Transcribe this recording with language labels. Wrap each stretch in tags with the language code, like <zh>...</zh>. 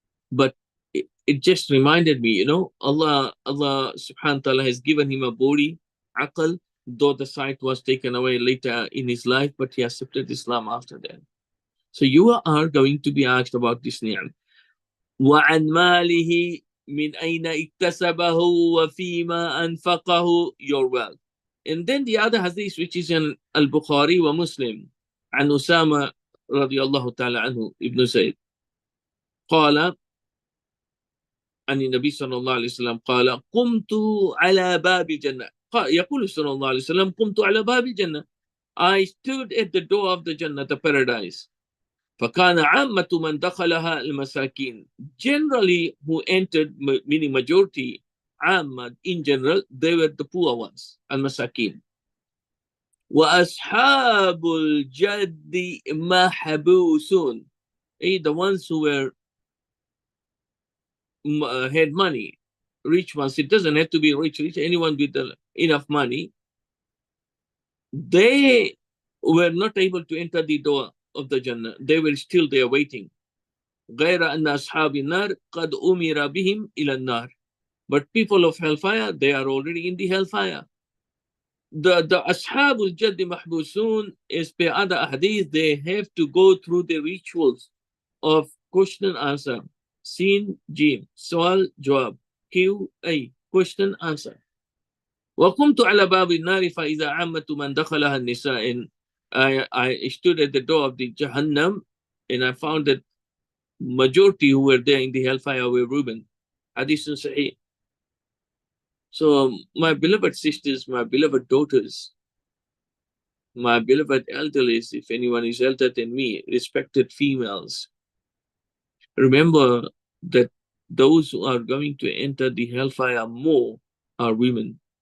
<en>But it just reminded me, Allah subhanahu wa ta'ala has given him a body, aql, though the sight was taken away later in his life, but he accepted Islam after that. So you are going to be asked about this ni'am.</en> <ar>وَعَنْ مَالِهِ مِنْ أَيْنَ اكْتَسَبَهُ وَفِيمَا أَنْفَقَهُ,</ar> <en>your wealth. And then the other hadith, which is in Al-Bukhari wa Muslim,</en> <ar>عن أسامة رضي الله تعالى عنه ابن زيد قال عن النبي صلى الله عليه وسلم قال قمت على باب الجنة. يقول صلى الله عليه وسلم قمت على باب الجنة.</ar> <en>I stood at the door of the Jannah, the paradise.</en> <ar>فكان عامة من دخلها المساكين.</ar> <en>Generally, who entered, meaning majority, عامة, in general, they were the poor ones, المساكين.</en> <ar>وأصحاب الجد محبوسون.</ar> <en>The ones who were had money, rich ones. It doesn't have to be rich. Anyone with enough money, they were not able to enter the door of the Jannah. They were still there waiting.</en> <ar>غير أن أصحاب النار قد أمر بهم إلى النار.</ar> <en>But people of hellfire, they are already in the hellfire. The</en> <ar>Ashabul Jadd Mahbusun,</ar> <en>as per other hadith, they have to go through the rituals of question and answer. Sin, Jim, Soal, Jawab, Q, A, question, answer.</en> <ar>وقمت على باب النار فإذا عامة من دخلها النساء.</ar> <en>And I stood at the door of the Jahannam, and I found that majority who were there in the hellfire were women. Hadith Sahih. So, my beloved sisters, my beloved daughters, my beloved elderlies, if anyone is elder than me, respected females, remember that those who are going to enter the hellfire more are women.</en>